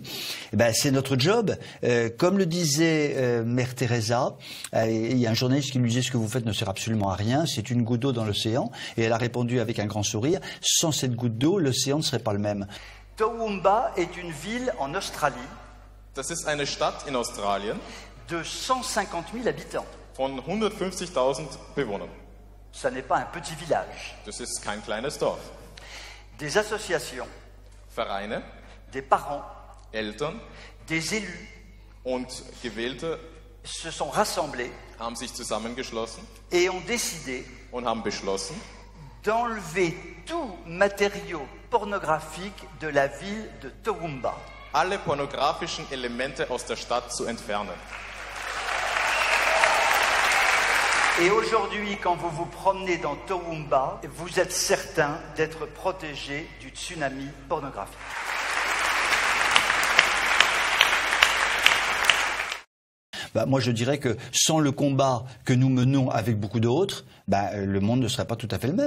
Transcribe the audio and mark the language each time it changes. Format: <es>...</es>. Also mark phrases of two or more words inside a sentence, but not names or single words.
<fr>C'est notre job. Comme le disait Mère Teresa, il y a un journaliste qui lui disait « Ce que vous faites ne sert absolument à rien, c'est une goutte d'eau dans l'océan ». Et elle a répondu avec un grand sourire « Sans cette goutte d'eau, l'océan ne serait pas le même ». Toowoomba est une ville en Australie.</fr> <de>Das ist eine Stadt in Australien.</de> <fr>De 150 000 habitants.</fr> <de>Von 150.000 Bewohnern.</de> <fr>Ça n'est pas un petit village.</fr> <de>Das ist kein kleines Dorf.</de> <fr>Des associations,</fr> <de>Vereine,</de> <fr>des parents,</fr> <de>Eltern</de> <fr>des élus</fr> <de>und Gewählte</de> <fr>se sont rassemblés</fr> <de>haben sich zusammengeschlossen</de> <fr>et ont décidé</fr> <de>und haben beschlossen,</de> <fr>d'enlever tout matériau pornographique de la ville de Toowoomba.</fr> <de>alle pornografischen Elemente aus der Stadt zu entfernen.</de> <fr>Et aujourd'hui, quand vous vous promenez dans Toowoomba, vous êtes certain d'être protégé du tsunami pornographique. Moi, je dirais que sans le combat que nous menons avec beaucoup d'autres, le monde ne serait pas tout à fait le même.</fr>